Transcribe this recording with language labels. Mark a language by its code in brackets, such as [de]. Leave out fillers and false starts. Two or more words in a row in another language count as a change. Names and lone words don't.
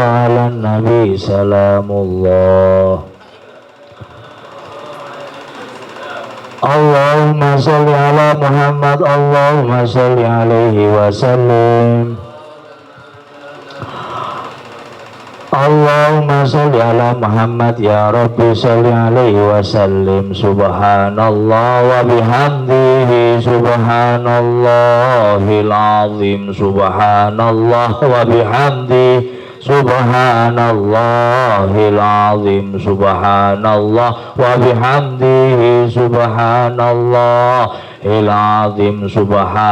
[ar] على النبي سلام الله. اللهم صل على محمد. اللهم صل عليه وسلم. اللهم صل على محمد يا رب صل عليه وسلم. سبحان الله وبحمده سبحان الله العظيم. سبحان الله وبحمده سبحان الله العظيم. سبحان الله وبحمده سبحان الله العظيم.